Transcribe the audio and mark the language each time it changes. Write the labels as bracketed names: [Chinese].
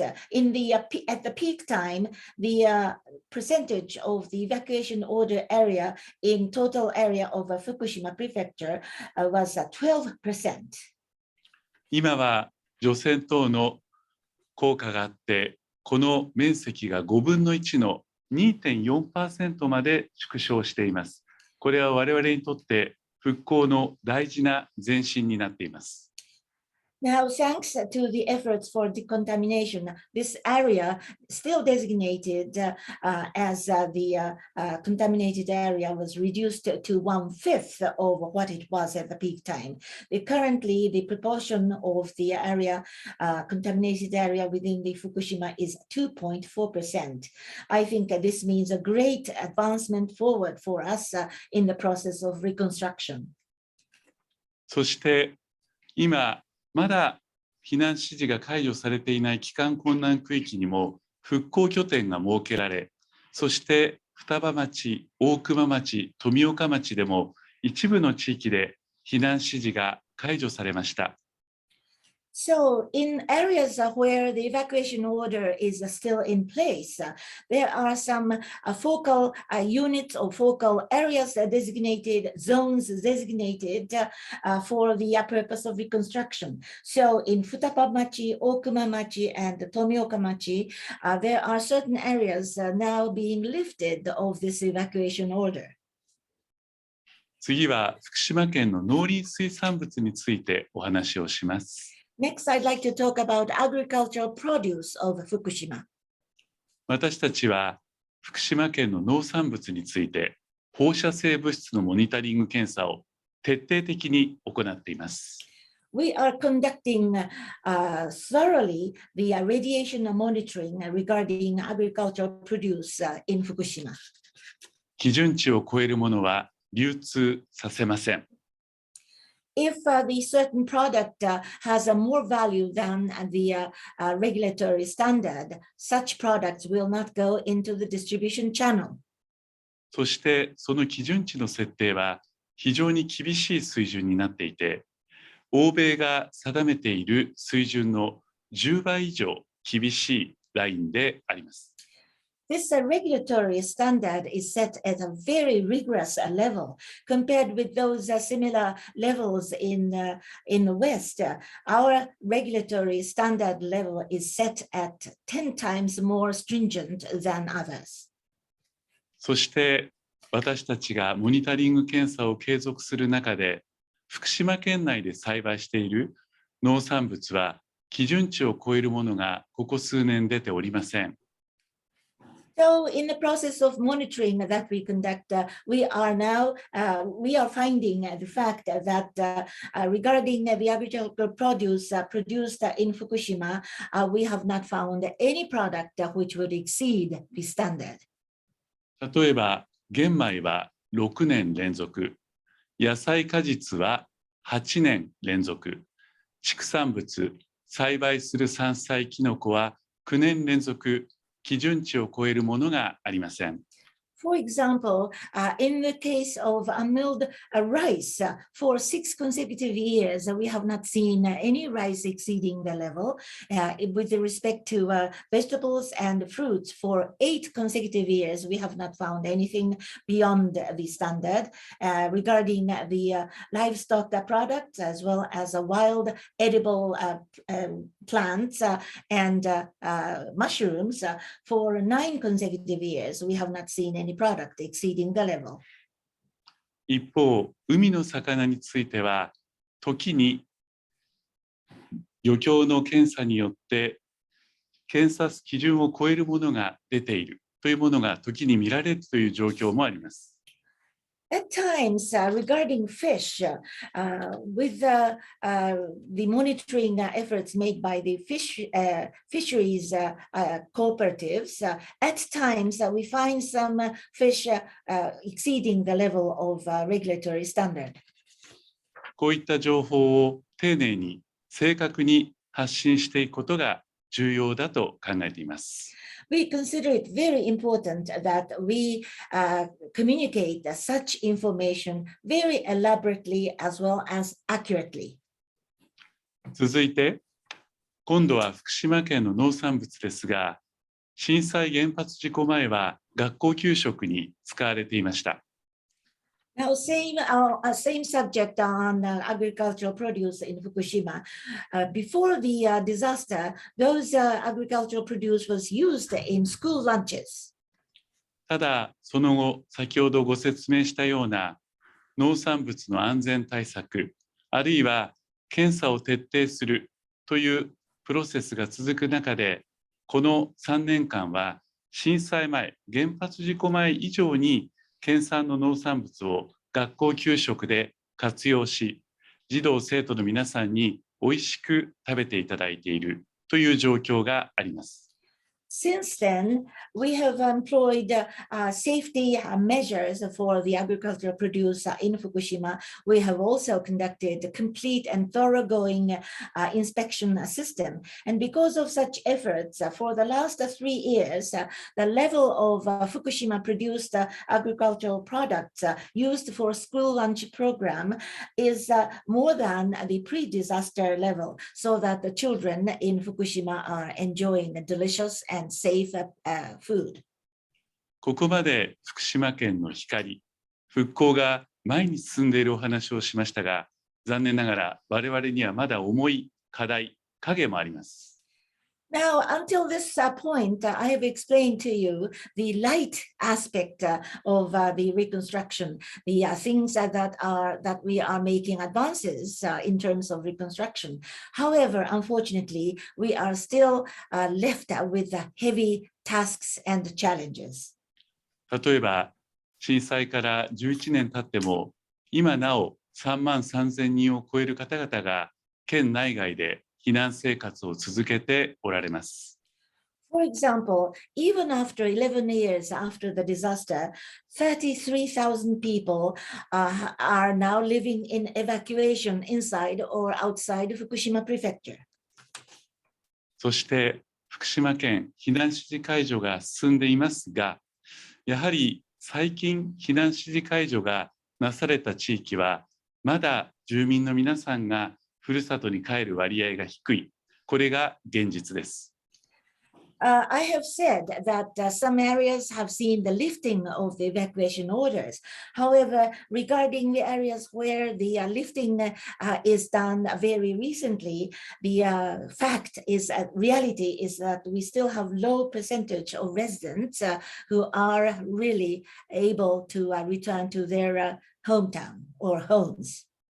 [English] At the peak time, the percentage of the evacuation order area in total area of Fukushima Prefecture was 12%. [Japanese] 今は除染等の効果があって、この面積が5分の1の 2.4% まで縮小しています。これは我々にとって復興の大事な前進になっています。 [English] Now, thanks to the efforts for decontamination, this area still designated as the contaminated area was reduced to 1/5 of what it was at the peak time. Currently, the proportion of the area, contaminated area within the Fukushima is 2.4%. I think this means a great advancement forward for us in the process of reconstruction. [Japanese] そして今まだ避難指示が解除されていない帰還困難区域にも復興拠点が設けられ、そして双葉町、大熊町、富岡町でも一部の地域で避難指示が解除されました。 [English] So in areas where the evacuation order is still in place, there are some focal units or focal areas designated, zones designated for the purpose of reconstruction. So in Futapamachi, Okumamachi, and Tomioka-machi, there are certain areas now being lifted of this evacuation order. [Japanese] 次は福島県の農林水産物についてお話をします。 [English] Next, I'd like to talk about agricultural produce of Fukushima. [Japanese] 私たちは福島県の農産物について放射性物質のモニタリング検査を徹底的に行っています。 [English] We are conducting thoroughly the radiation monitoring regarding agricultural produce in Fukushima. [Japanese] 基準値を超えるものは流通させません。 [English] If the certain product has a more value than the regulatory standard, such products will not go into the distribution channel. [Japanese] そしてその基準値の設定は非常に厳しい水準になっていて、欧米が定めている水準の10倍以上厳しいラインであります。 [English] This regulatory standard is set at a very rigorous level compared with those similar levels in the West. Our regulatory standard level is set at 10 times more stringent than others. [Japanese] そして私たちがモニタリング検査を継続する中で、福島県内で栽培している農産物は基準値を超えるものがここ数年出ておりません。 [English] So in the process of monitoring that we conduct, we are finding the fact that regarding the agricultural produce produced in Fukushima, we have not found any product which would exceed the standard. [Japanese] 例えば玄米は6年連続、野菜果実は8年連続、畜産物、栽培する山菜キノコは9年連続、基準値を超えるものがありません。 [English] For example, in the case of milled rice, for 6 consecutive years, we have not seen any rice exceeding the level. With respect to vegetables and fruits, for 8 consecutive years, we have not found anything beyond the standard. Regarding the livestock products, as well as wild edible plants and mushrooms, for 9 consecutive years, we have not seen any product exceeding the level. [Japanese] 一方、海の魚については、時に漁協の検査によって検査基準を超えるものが出ているというものが時に見られるという状況もあります。 [English] At times, regarding fish, with the monitoring efforts made by the fisheries cooperatives, at times we find some fish exceeding the level of regulatory standard. [Japanese] こういった情報を丁寧に正確に発信していくことが重要だと考えています。 [English] We consider it very important that we communicate such information very elaborately as well as accurately. [Japanese] 続いて、今度は福島県の農産物ですが、震災原発事故前は学校給食に使われていました。 [English] Now, same subject on agricultural produce in Fukushima. Before the disaster, those agricultural produce was used in school lunches. [Japanese] ただ、その後、先ほどご説明したような農産物の安全対策、あるいは検査を徹底するというプロセスが続く中で、この3年間は震災前、原発事故前以上に県産の農産物を学校給食で活用し、児童生徒の皆さんにおいしく食べていただいているという状況があります。 [English] Since then, we have employed safety measures for the agricultural produce in Fukushima. We have also conducted a complete and thoroughgoing inspection system. And because of such efforts, for the last 3 years, the level of Fukushima-produced agricultural products used for school lunch program is more than the pre-disaster level, so that the children in Fukushima are enjoying delicious and safe food. [Japanese] ここまで福島県の光、復興が前に進んでいるお話をしましたが、残念ながら我々にはまだ重い課題、影もあります。 [English] Now, until this point, I have explained to you the light aspect of the reconstruction, the things that we are making advances in terms of reconstruction. However, unfortunately, we are still left with heavy tasks and challenges. [Japanese] 例えば、震災から11年経っても、今なお3万3000人を超える方々が県内外で避難生活を続けておられます。 [English] For example, even after 11 years after the disaster, 33,000 people are now living in evacuation inside or outside Fukushima Prefecture. [Japanese] そして福島県避難指示解除が進んでいますが、やはり最近避難指示解除がなされた地域は、まだ住民の皆さんがふるさとに帰る割合が低い。これが現実です。 [English] I have said that some areas have seen the lifting of the evacuation orders. However, regarding the areas where the lifting is done very recently, the reality is that we still have low percentage of residents who are really able to return to their hometown or homes.